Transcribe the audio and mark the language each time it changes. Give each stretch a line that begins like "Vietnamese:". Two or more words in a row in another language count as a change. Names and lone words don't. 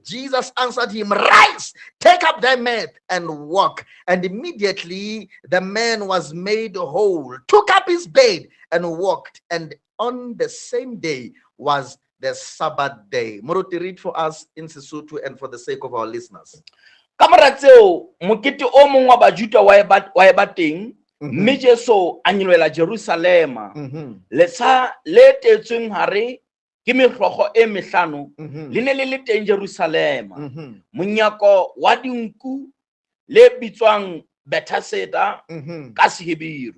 English: Jesus answered him, Rise, take up thy mat and walk. And immediately the man was made whole, took up his bed and walked. And on the same day was the Sabbath day. Moruti, read for us in Sesotho and for the sake of our listeners.
Southern Sotho: Ka mora tseo mokete o mong wa Bajuda wa e ba teng. Mme Jesu a nyelela Jerusalema. Letlha le tetsweng hare ke mehlokgo e mehlano le ne le teng Jerusalema. Monyako wa dinku le bitswang Bethesda ka Seheberu.